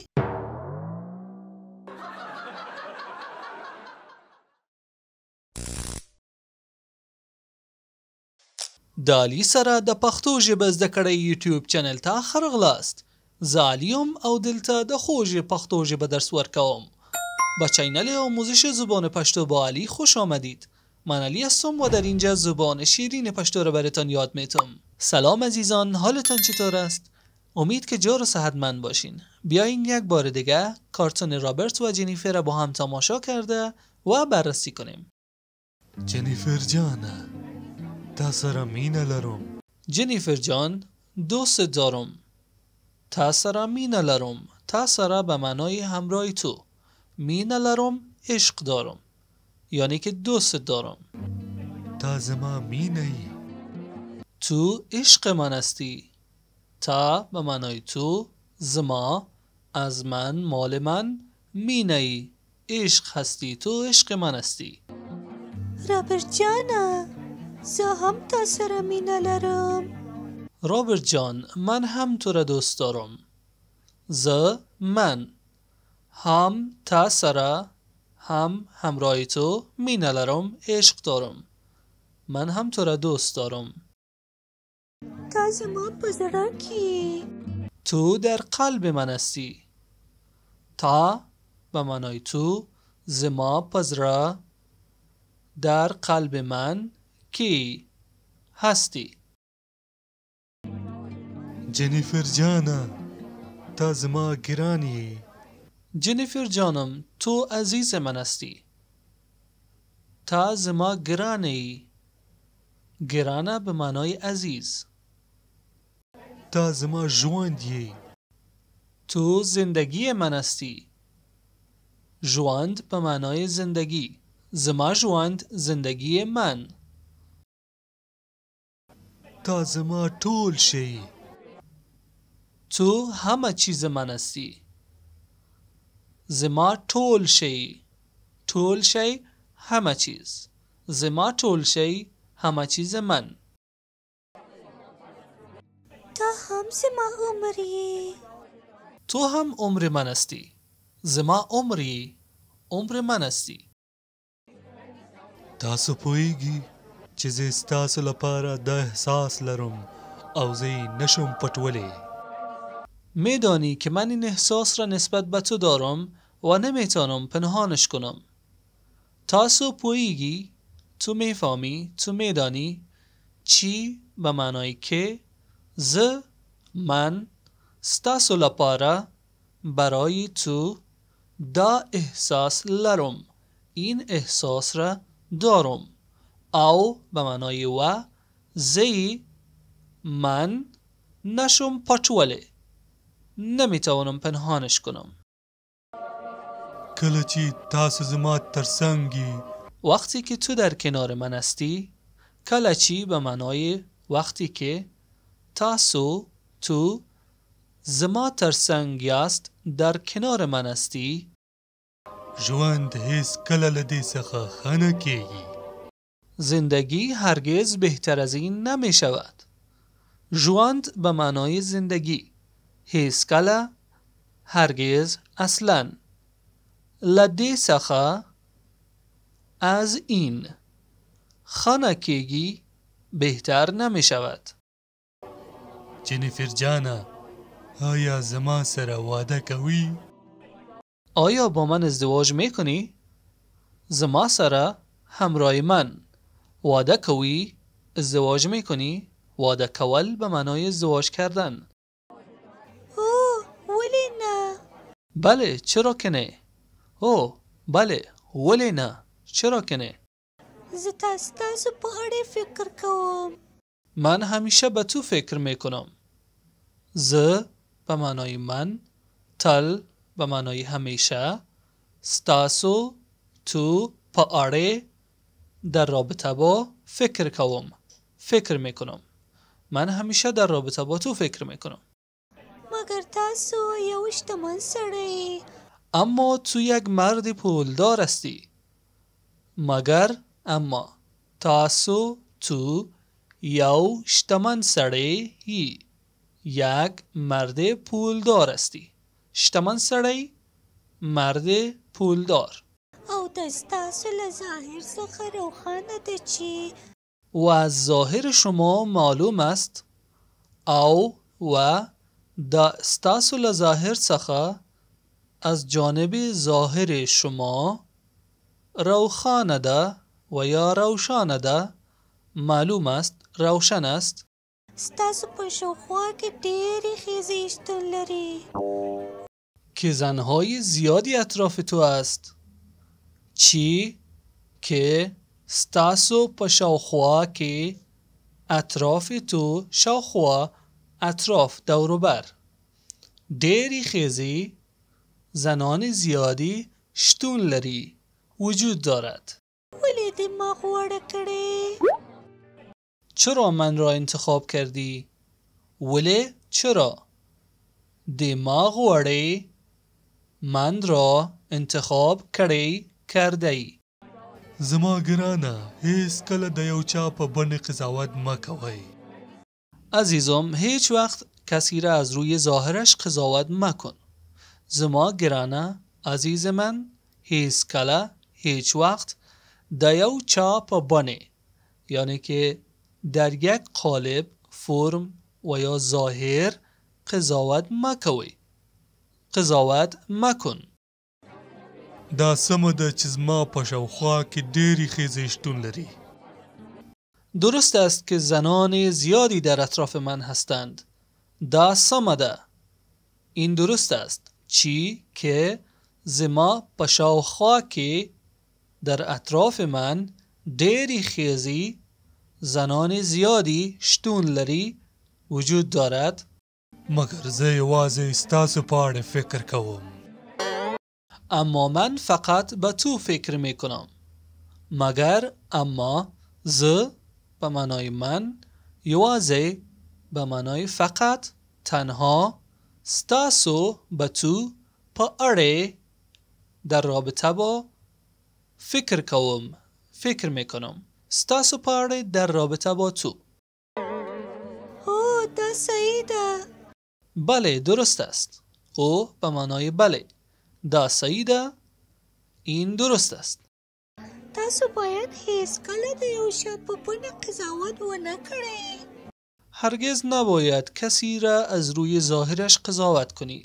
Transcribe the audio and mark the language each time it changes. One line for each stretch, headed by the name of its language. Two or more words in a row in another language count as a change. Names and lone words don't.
Pashto: د علي سره د پښتو ژبه زده کړې یوټیوب چینل ته ښه راغلاست. زه علي یم او دلته د خوږ پښتو ژبه درس ورکوم.
Persian: با چینل آموزش زبان پشتو با علی خوش آمدید. من علی هستم و در اینجا زبان شیرین پشتو رو براتون یاد میتم. سلام عزیزان، حالتان چطور است؟ امید که جور و صحتمند باشین. بیاین یک بار دیگه کارتون رابرت و جنیفر رو با هم تماشا کرده و بررسی کنیم.
Pashto: جنیفر جانه تا سره مینه لرم.
Persian: جنیفر جان، دوست دارم.
Pashto: تا سره مینه لرم. تا سره
Persian: به معنای همراه تو.
Pashto: مینه لرم
Persian: عشق دارم، یعنی که دوست دارم.
Pashto: تا زما مینه ای.
Persian: تو عشق من هستی. تا به معنای تو، زما از من، مال من،
Pashto: مینه ای
Persian: عشق هستی، تو عشق من هستی.
Pashto: رابرت جانه زه هم تا سره مینه لرم.
Persian: رابرت جان، من هم تو را دوست دارم. من هم
Pashto: تا سره،
Persian: هم همراه تو،
Pashto: مینه لرم
Persian: عشق دارم. من هم تو را دوست دارم.
Pashto: تا زما په زړه کې.
Persian: تو در قلب من هستی. تا به معنای تو،
Pashto: زما په زړه،
Persian: در قلب من کی هستی.
Pashto: جنیفر جانه تا زما ګران یې.
Persian: جنیفر جانم، تو عزیز من هستی.
Pashto: تا زما گرانه ای.
Persian: گرانه به معنای عزیز.
Pashto: تا زما ژوند یې.
Persian: تو زندگی من هستی. ژوند به معنای زندگی.
Pashto: زما ژوند
Persian: زندگی من.
Pashto: تا زما ټول شی.
Persian: تو همه چیز من هستی.
Pashto: زما ټول شی. ټول شی
Persian: همه چیز.
Pashto: زما ټول شی
Persian: همه چیز من.
Pashto: تا هم زما عمر یې.
Persian: تو هم عمر من هستی.
Pashto: زما عمری
Persian: عمر من هستی.
Pashto: تاسو پوهیږئ چې زه ستاسو لپاره دا احساس لرم او زه یې نشم پټولی.
Persian: میدانی که من این احساس را نسبت به تو دارم و نمیتونم پنهانش کنم.
Pashto: تاسو پوهیږئ،
Persian: تو میفهمی، تو میدانی. چی به معنای که، من
Pashto: ستاسو لپاره،
Persian: برای تو،
Pashto: دا احساس لرم،
Persian: این احساس را دارم. او به معنای و،
Pashto: زی من نشم پټوله،
Persian: نمیتوانم پنهانش کنم.
Pashto: کله چې تاسو زما ترڅنګ یې.
Persian: وقتی که تو در کنار من هستی. کلچی به معنای وقتی که. تاسو تو
Pashto: زما ترڅنګ یاست
Persian: در کنار من هستی.
Pashto: ژوند هیڅ کله له دې څخه ښه نه کیږي.
Persian: زندگی هرگز بهتر از این نمی شود. ژوند به معنای زندگی.
Pashto: هیڅ کله
Persian: هرگز اصلا.
Pashto: له دې څخه
Persian: از این
Pashto: ښه نه کیږي
Persian: بهتر نمی شود.
Pashto: جنیفر جانه آیا زما سره واده کوي؟
Persian: آیا با من ازدواج میکنی؟
Pashto: زما سره
Persian: همراه من
Pashto: واده کوی؟
Persian: ازدواج میکنی؟
Pashto: واده کول
Persian: به معنای ازدواج کردن.
Pashto: اوه ولی نه.
Persian: بله چرا که نه؟ اوه بله ولی نه چرا که نه؟
Pashto: زه تاسو په اړه فکر کوم.
Persian: من همیشه به تو فکر میکنم. ز به معنای من. تل به معنای همیشه.
Pashto: ستاسو تو په اړه
Persian: در رابطه با
Pashto: فکر کوم.
Persian: فکر میکنم. من همیشه در رابطه با تو فکر میکنم.
Pashto: مگر تاسو یو شتمن سړی.
Persian: اما تو یک مرد پولدار هستی.
Pashto: مگر اما تاسو تو یو شتمن سړی هی.
Persian: یک مرد پولدار هستی.
Pashto: شتمن سړی
Persian: مرد پولدار.
Pashto: او د ستاسو له ظاهر څخه روښانه ده چې
Persian: و از ظاهر شما معلوم است.
Pashto: او و د ستاسو له ظاهر څخه
Persian: از جانب ظاهر شما
Pashto: روښانه ده
Persian: و یا
Pashto: روشانه ده.
Persian: معلوم است روشن است.
Pashto: ستاسو په شاوخوا کې ډېرې ښځې شتون لري.
Persian: که زنهای زیادی اطراف تو است.
Pashto: چی که ستاسو په شاوخوا کې
Persian: اطراف تو
Pashto: شاوخوا
Persian: اطراف دوروبر
Pashto: ډېرې ښځې
Persian: زنان زیادی
Pashto: شتون لري
Persian: وجود دارد.
Pashto: ولې دې ما غوړه کړې؟
Persian: چرا من را انتخاب کردی؟ ولی چرا؟
Pashto: دماغ وړی
Persian: من را انتخاب کړی کردی.
Pashto: زما ګرانه هیڅ کله د یو چا په بڼې قضاوت مه کوئ.
Persian: عزیزم هیچ وقت کسی را از روی ظاهرش قضاوت مکن.
Pashto: زما گرانه
Persian: عزیز من
Pashto: هیچ کله
Persian: هیچ وقت
Pashto: د یو چا په بڼې
Persian: یعنی که در یک قالب فرم و یا ظاهر
Pashto: قضاوت مکوی.
Persian: قضاوت مکن.
Pashto: دا سمه ده چې زما په شاوخوا کې ډېرې ښځې شتون لري.
Persian: درست است که زنان زیادی در اطراف من هستند.
Pashto: دا سمه ده.
Persian: این درست است.
Pashto: چی که زما په شاوخوا کې
Persian: در اطراف من
Pashto: ډېرې ښځې
Persian: زنان زیادی
Pashto: شتون لري
Persian: وجود دارد.
Pashto: مګر زه یوازې ستاسو په اړه فکر کوم.
Persian: اما من فقط به تو فکر می کنم. مگر اما ز به معنای من یوازې به معنای فقط تنها ستاسو به تو
Pashto: په اړه
Persian: در رابطه با
Pashto: فکر کوم.
Persian: فکر می کنم.
Pashto: ستاسو په اړه
Persian: در رابطه با تو.
Pashto: اوه دا صحیح ده.
Persian: بله درست است. او به معنای بله.
Pashto: دا صحیح ده.
Persian: این درست است.
Pashto: تاسو باید هیڅ کله د یو شی په بڼه قضاوت ونه کړئ.
Persian: هرگز نباید کسی را از روی ظاهرش قضاوت کنی.